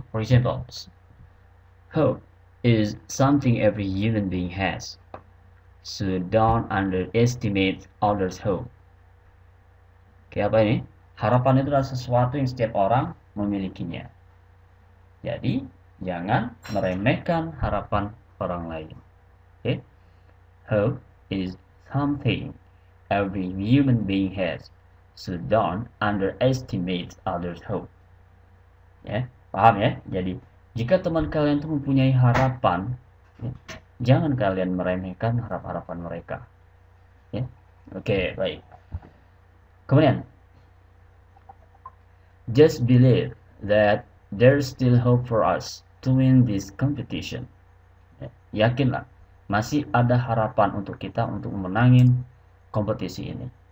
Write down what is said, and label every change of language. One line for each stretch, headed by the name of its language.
English: For example, hope is something every human being has. So don't underestimate others' hope.
Indonesian: Oke, apa ini? Harapan itu adalah sesuatu yang setiap orang memilikinya. Jadi, jangan meremehkan harapan orang lain. Okay?
English: Hope is something every human being has. So don't underestimate others' hope.
Indonesian: Ya, paham ya? Jadi, jika teman kalian itu mempunyai harapan, ya, jangan kalian meremehkan harapan mereka. Ya. Oke, baik.
English: Kemudian, just believe that there's still hope for us to win this competition.
Indonesian: Ya, yakinlah, masih ada harapan untuk kita untuk memenangin kompetisi ini.